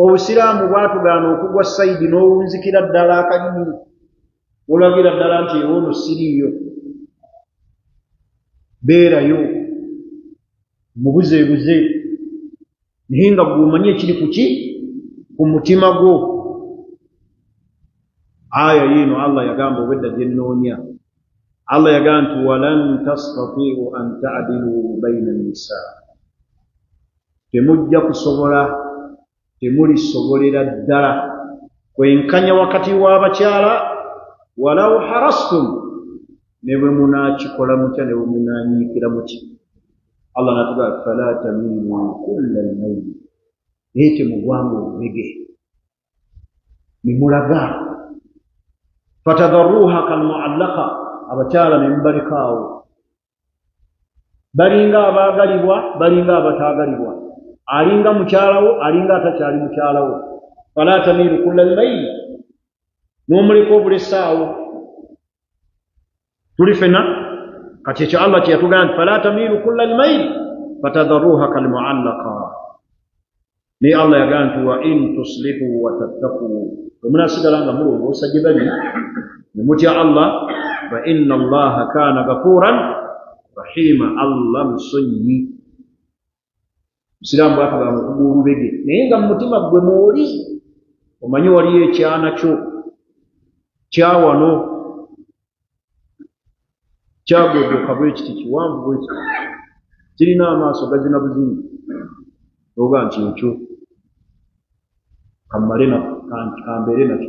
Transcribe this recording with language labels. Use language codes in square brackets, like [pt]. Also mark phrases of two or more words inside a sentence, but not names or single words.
[lg] obusiraamu bwatugaana okugwa sayidi n'owunzikira ddala akalimi olagira ddala nti ewoono siriiyo beerayo mubuzeebuze naye nga gw'omanyi ekiri kuki ku mutima gwo. aya yiino Allah yagamba obwedda gye nnoonya. Allah yagamba nti [ar] ولن تستطيعوا أن تعدلوا بين النساء, [lg] temujja kusobola, temulisobolera ddala kwenkanya wakati w'abakyala [ar] ولو حرصتم, [lg] ne bwe munaakikola mutya, ne bwe munaanyiikira mutya. Allah natugamba [ar] فلا تميلوا كل الميل, [lg] naye temugwamu obubege ne mulaga. [ar] فتذروها كالمعلقة, [lg] abakyala ne mubalikaawo balinga abaagalibwa balinga abataagalibwa, alinga mukyalawo alinga atakyali mukyalawo. [ar] فلا تميلوا كل الميل, [lg] n'omuleka obulesaawo. Tuli fena kati ekyo Allah kye yatugamba [ar] فلا تميلوا كل الميل فتذروها كالمعلقة. [lg] Naye Allah yagamba nti [ar] وإن تصلحوا وتتقوا, [lg] omunaasigala nga mulongoosa gye bali ne mutya Allah, [ar] فإن الله كان غفورا رحيما, [lg] Allah musonyi. Musiraamu bwatugamba okuba olubege naye nga mu mutima gwe mwoli omanyi waliyo ekyana kyo kyawano kyagogoka bwe kiti, kiwanvu bwe kiti, kirina amaaso gazina buzingi, oga nti ekyo kambeere nakyo.